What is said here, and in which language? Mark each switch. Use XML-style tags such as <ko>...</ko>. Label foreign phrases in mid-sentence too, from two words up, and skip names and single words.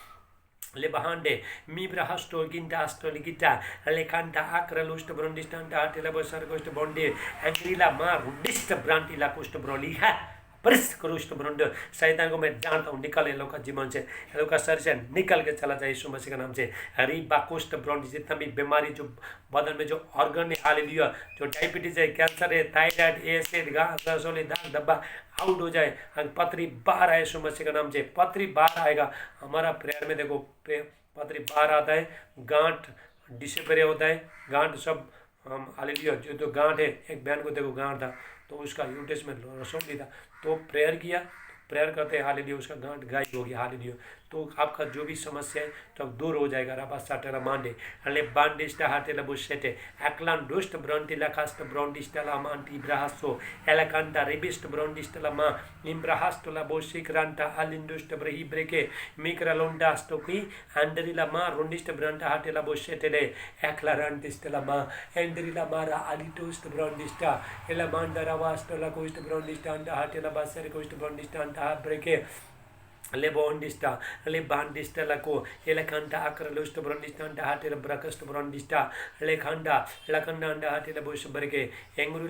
<hi>ले बहांडे मी ब्रहास्टो गिंडास्टो लिगिटा ले कांटा आक्रलोस्ट ब्रांडिस्टा हाटेला बसार कोस्ट बॉन्डे एंग्रीला मा रोनिस्ट ब्रांटिला कोस्ट ब्रोली है परिस्त करुष्ट ब्रंड। शैतान को मैं जानता हूँ, निकल इन लोग का जीवन से, इन लोग का शरीर से निकल के चला जाए यीशु मसीह के नाम से। हरी बाकुष्ट ब्रंड, जितना भी बीमारी जो बदन में जो ऑर्गन है, हालेलुया, जो डायबिटीज है, कैंसर है, थायराइड, एसिड, दाग धब्बा आउट हो जाए। पथरी बाहर आए यीशु मसीह के नाम से, पथरी बाहर आएगा। हमारा प्रेयर में देखो पथरी बाहर आता है, गांठ डिसपेयर होता है, गांठ सब हालेलुया। जो गांठ है, एक बहन को देखो गांठ था तो उसका यूटेस में रसों ली था, तो प्रेयर किया, प्रेयर करते हैं हालेलुया, उसका गांठ गायब हो गया। हालेलुया। तो आपका जो भी समस्या है तो दूर हो जाएगा। रबा साटेला मांडे ले बांडिस्टा हाटेला बुशेटे एक्लान दोस्ट ब्रंटिला कास्ट ब्रंडिस्टा मांटी ब्राहासो एलाकांटा रिबिस्ट ब्रंडिस्टा मा इम्ब्राहास्टोला बोशिक्रांटा अलिंडुस्ट ब्रही ब्रेके मिक्रालोंडा स्टोकी एंडरिला मा रोंडिस्ट ब्रंटा हाटेला बुशेटे ले एक्लारांटिस्टा मा एंडरिला मारा अलिटोस्ट ब्रंडिस्टा एला मांडरा वास्टोला कोस्ट ब्रंडिस्टा अंडा हाटेला बासर कोस्ट ब्रंडिस्टा अंडा ब्रेके ले बॉन्डिस्टा ले बांडिस्टा लको एला खंडा अक्रलोस्ट ब्रंडिस्टा अंडा हाटेला ब्रकस्ट ब्रंडिस्टा ले खंडा लखंडा अंडा हाटेला बोश बरके एंगरुला</hi>